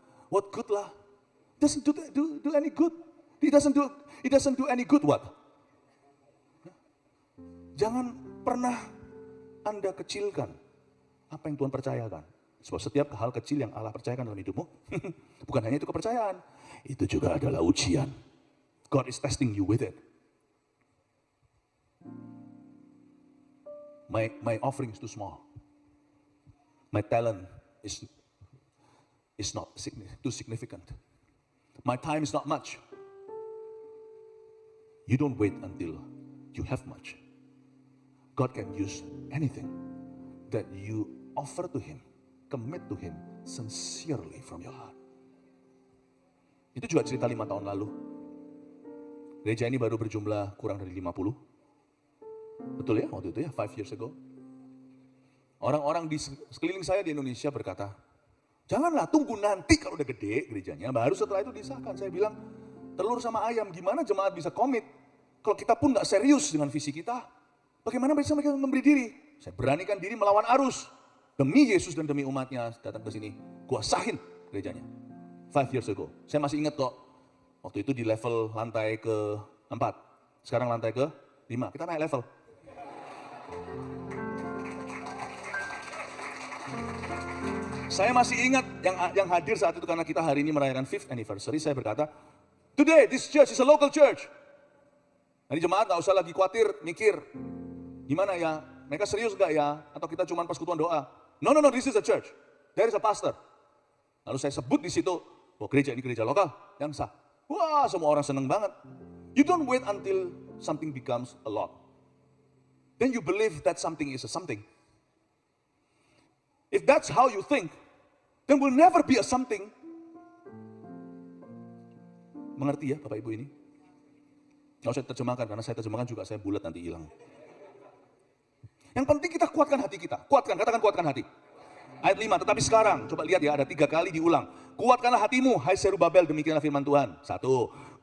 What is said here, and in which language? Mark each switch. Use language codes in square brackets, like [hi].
[en] What good lah? Doesn't do any good. It doesn't do any good what? [id] Jangan pernah Anda kecilkan apa yang Tuhan percayakan. Sebab setiap hal kecil yang Allah percayakan dalam hidupmu, bukan hanya itu kepercayaan, itu juga adalah ujian. [en] God is testing you with it. My offering is too small. My talent is not too significant. My time is not much. You don't wait until you have much. God can use anything that you offer to Him, commit to Him sincerely from your heart. [id] Itu juga cerita 5 tahun lalu. Gereja ini baru berjumlah kurang dari 50. Betul ya waktu itu ya, [en] 5 years ago. [id] Orang-orang di sekeliling saya di Indonesia berkata, janganlah tunggu nanti kalau udah gede gerejanya, baru setelah itu disahkan. Saya bilang, telur sama ayam, gimana jemaat bisa komit? Kalau kita pun gak serius dengan visi kita, bagaimana bisa mereka memberi diri? Saya beranikan diri melawan arus. Demi Yesus dan demi umatnya datang ke sini. Kuasahin gerejanya. [en] 5 years ago. [id] Saya masih ingat kok. Waktu itu di level lantai ke-4. Sekarang lantai ke-5. Kita naik level. Saya masih ingat yang hadir saat itu karena kita hari ini merayakan 5th anniversary. Saya berkata, [en] today this church is a local church. [id] Jadi jemaat gak usah lagi khawatir, mikir. Gimana ya? Mereka serius gak ya? Atau kita cuma persekutuan doa? [en] No, this is a church. There is a pastor. [id] Lalu saya sebut di situ, bahwa gereja ini gereja lokal yang sah. Wah, semua orang senang banget. [en] You don't wait until something becomes a lot. Then you believe that something is a something. If that's how you think, then will never be a something. [id] Mengerti ya Bapak Ibu ini? Nggak usah terjemahkan, karena saya terjemahkan juga saya bulat nanti hilang. Yang penting kita kuatkan hati kita. Katakan kuatkan hati. Ayat 5, tetapi sekarang, coba lihat ya, ada 3 kali diulang. Kuatkanlah hatimu, hai Zerubabel, demikianlah firman Tuhan. 1.